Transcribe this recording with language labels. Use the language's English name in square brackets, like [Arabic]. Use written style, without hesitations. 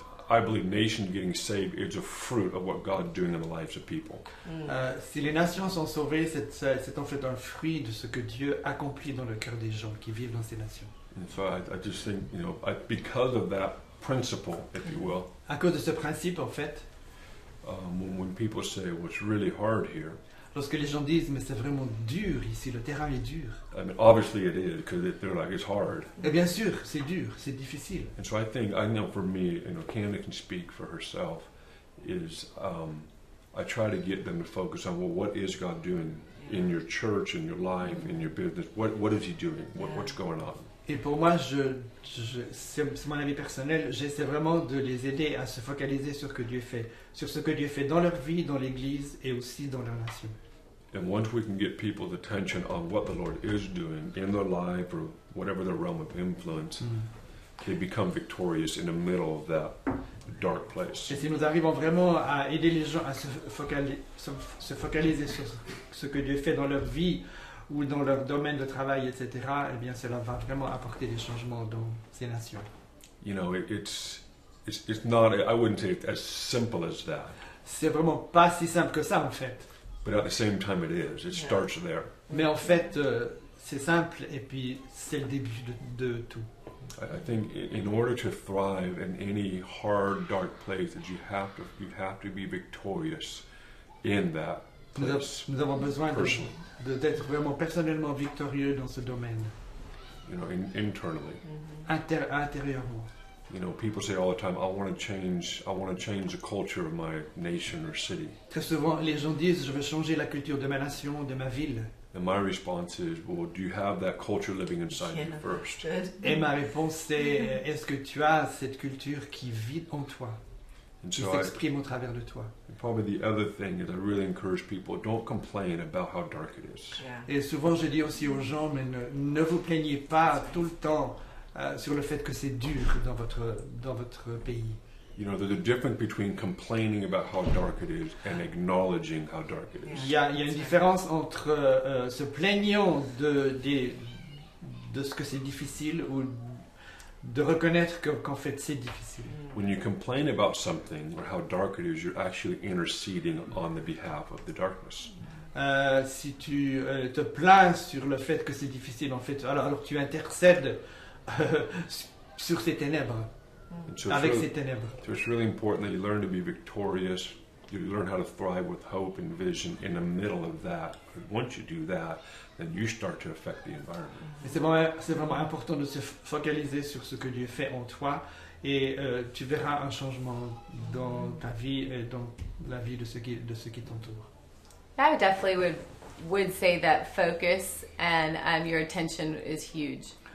[English] I believe nations getting saved is a fruit of what God's doing in the lives of people. [French] Si les nations sont sauvées, c'est en fait un fruit de ce que Dieu accomplit dans le cœur des gens qui vivent dans ces nations. [English] And so I just think, because of that principle, if you will, [French] À cause de ce principe, en fait, [English] when people say, well, it's really hard here, [French] lorsque les gens disent, mais c'est vraiment dur ici, le terrain est dur. [English] I mean, obviously it is, because they're like, it's hard. [French] Et bien sûr, c'est dur, c'est difficile. [English] And so I know for me, Candace can speak for herself, is I try to get them to focus on, well, what is God doing in your church, in your life, in your business? What is He doing? What's going on? [French] Et pour moi, c'est mon avis personnel, j'essaie vraiment de les aider à se focaliser sur ce que Dieu fait, sur ce que Dieu fait dans leur vie, dans l'Église et aussi dans leur nation. [English] And once we can get people's attention on what the Lord is doing in their life or whatever their realm of influence, they become victorious in the middle of that dark place. [French] Et si nous arrivons vraiment à aider les gens à se focaliser sur ce que Dieu fait dans leur vie ou dans leur domaine de travail, etc., eh bien cela va vraiment apporter des changements dans ces nations. [English] It's not, I wouldn't say it's as simple as that. [French] C'est vraiment pas si simple que ça en fait. [English] But at the same time it is. It starts there. [French] Mais en fait, c'est simple et puis c'est le début de tout. [English] I think in order to thrive in any hard, dark place, that you have to be victorious in that place. [French] Nous avons besoin d'être vraiment personnellement victorieux dans ce domaine. [English] Internally. [French] Intérieurement. [English] People say all the time, I want to change the culture of my nation or city. [French] Très souvent, les gens disent, je veux changer la culture de ma nation, de ma ville. [English] And my response is, well, do you have that culture living inside you first? [French] Et ma réponse c'est, est-ce que tu as cette culture qui vit en toi, qui s'exprime au travers de toi? [English] Probably the other thing is I really encourage people, don't complain about how dark it is. [French] Et souvent je dis aussi aux gens, mais ne vous plaignez pas tout le temps sur le fait que c'est dur dans votre pays. [English] There's a difference between complaining about how dark it is and acknowledging how dark it is. [French] Il y a une différence entre se plaignant de ce que c'est difficile ou de reconnaître qu'en fait c'est difficile. [English] When you complain about something or how dark it is, you're actually interceding on the behalf of the darkness. [French] Si tu te plains sur le fait que c'est difficile, en fait, alors tu intercèdes sur ces ténèbres. Avec ces ténèbres. [English] So it's really important that you learn to be victorious. You learn how to thrive with hope and vision in the middle of that. Once you do that, then you start to affect the environment. [French] Et c'est vraiment important de se focaliser sur ce que Dieu fait en toi et tu verras un changement dans ta vie et dans la vie de ceux qui t'entourent. [English] I definitely would say that focus and your attention is huge.